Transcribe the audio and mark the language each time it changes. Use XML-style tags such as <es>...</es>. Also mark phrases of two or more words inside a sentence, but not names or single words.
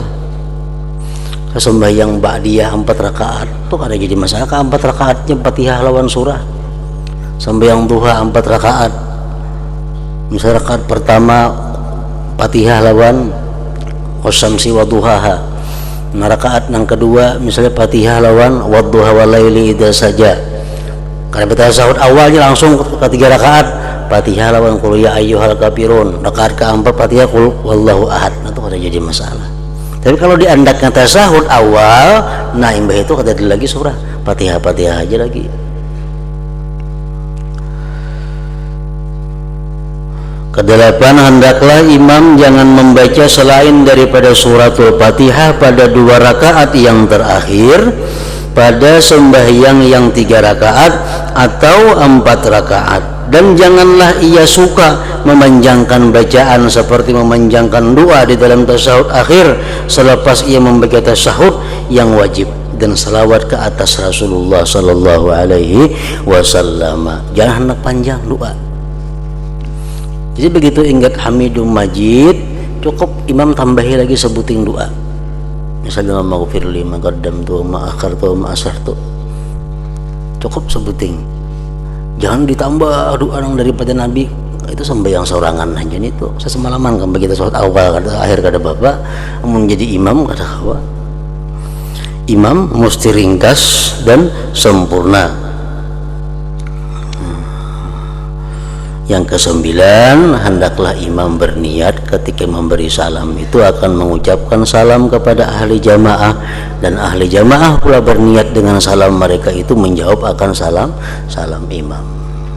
<bjn>Sembahyang ba'diyah 4 rakaat tuh kada jadi masalah, ke 4 rakaatnya Fatihah lawan surah. Sembahyang duha 4 rakaat, misal rakaat pertama Fatihah lawan</bjn> <ar>wasyamsi wa duhaha.</ar> <bjn>Nah, rakaat yang kedua misalnya Fatihah lawan</bjn> <ar>wadduha wal laili idza</ar> <bjn>saja. Kada baca tasahud awalnya langsung ke 3 rakaat Fatihah lawan</bjn> <ar>qul ya ayyuhal kafirun.</ar> <bjn>Rakaat keempat Fatihah</bjn> <ar>qul wallahu ahad.</ar> <bjn>Itu kada jadi masalah. Tapi kalau diandakkan tasahud awal, nah imbah itu kada ada lagi surah, Fatihah aja lagi.</bjn> <ms>Kedelapan, hendaklah imam jangan membaca selain daripada suratul Fatihah pada 2 rakaat yang terakhir pada sembahyang yang 3 rakaat atau 4 rakaat. Dan janganlah ia suka memanjangkan bacaan seperti memanjangkan doa di dalam tasahud akhir selepas ia membaca tasahud yang wajib dan salawat ke atas Rasulullah</ms> <ar>sallallahu alaihi wasallam.</ar> <bjn>Jangan hendak panjang doa. Jadi begitu ingat</bjn> <ar>Hamidum Majid,</ar> <bjn>cukup imam tambahi lagi sebuting doa.</bjn> <ar>Misalnya maghfirli ma qaddamtu ma akhartu ma asrartu.</ar> <bjn>Cukup sebuting. Jangan ditambah doa daripada Nabi. Itu sembahyang sorangan aja itu. Saya semalaman kan begitu sholat awal kada akhir kada bapak menjadi imam kada kawa.</bjn> <ms>imam mesti ringkas dan sempurna. Yang kesembilan, hendaklah imam berniat ketika memberi salam itu akan mengucapkan salam kepada ahli jamaah, dan ahli jamaah pula berniat dengan salam mereka itu menjawab akan salam imam.</ms>